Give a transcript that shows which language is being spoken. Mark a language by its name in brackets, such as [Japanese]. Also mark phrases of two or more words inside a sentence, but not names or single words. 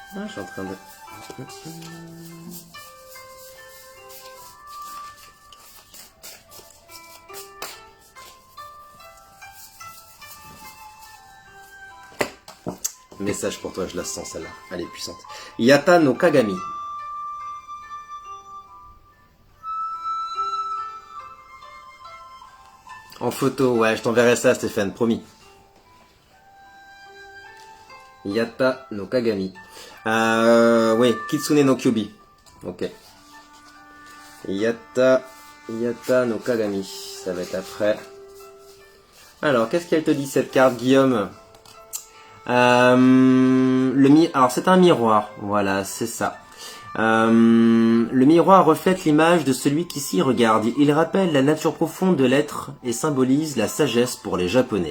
[French] Je suis en train de... Message pour toi, je la sens celle-là. Elle est puissante. Yata no Kagami. En photo, ouais, je t'enverrai ça, Stéphane, promis. Yata no Kagami. Oui, Kitsune no Kyubi. Ok. Yata no Kagami. Ça va être après. Alors, qu'est-ce qu'elle te dit cette carte, Guillaume? Alors, c'est un miroir. Voilà, c'est ça. Le miroir reflète l'image de celui qui s'y regarde. Il rappelle la nature profonde de l'être et symbolise la sagesse pour les Japonais.